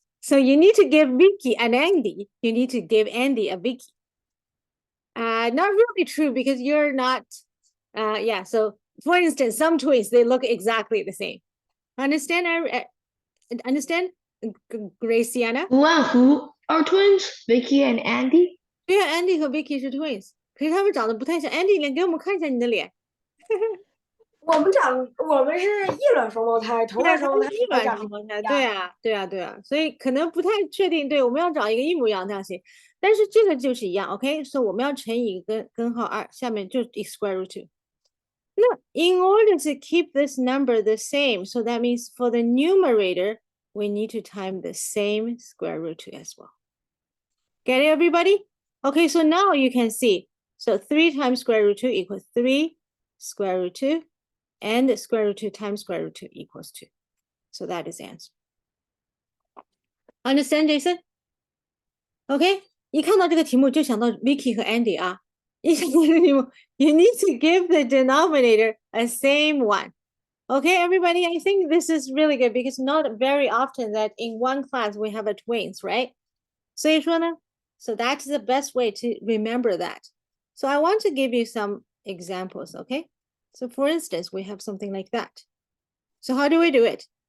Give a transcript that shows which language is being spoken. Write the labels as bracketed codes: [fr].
[en] So you need to give Vicky an Andy. You need to give Andy a Vicky. Not really true because you're not. Yeah. So for instance, some twins they look exactly the same. Understand? Understand, Graciana? 吴万湖 are twins, Vicky and Andy. [zh] 对啊 ，Andy 和 Vicky 是 twins，可是他们长得不太像。Andy 脸给我们看一下你的脸。我们是异卵双胞胎，同卵双胞胎异卵双胞胎，对啊，对啊，对啊，所以可能不太确定。对，我们要找一个一模一样的象形，但是这个就是一样，OK？所以我们要乘以根号2，下面就 square root 2。 [en] 那 in order to keep this number the same, so that means for the numerator, we need to time the same square root 2 as well. Get it, everybody? Okay, so now you can see. So 3 times square root 2 equals 3 square root 2. And square root 2 times square root 2 equals 2. So that is the answer. Understand, Jason? Okay? [zh] 一看到这个题目就想到 Vicky 和 Andy 啊。一想到这个题目 [en] you need to give the denominator a same one. Okay, everybody? I think this is really good because not very often that in one class we have a twins, right? [zh] 所以说呢 [en] so that's the best way to remember that. So I want to give you some examples, okay? So for instance, we have something like that. So how do we do it?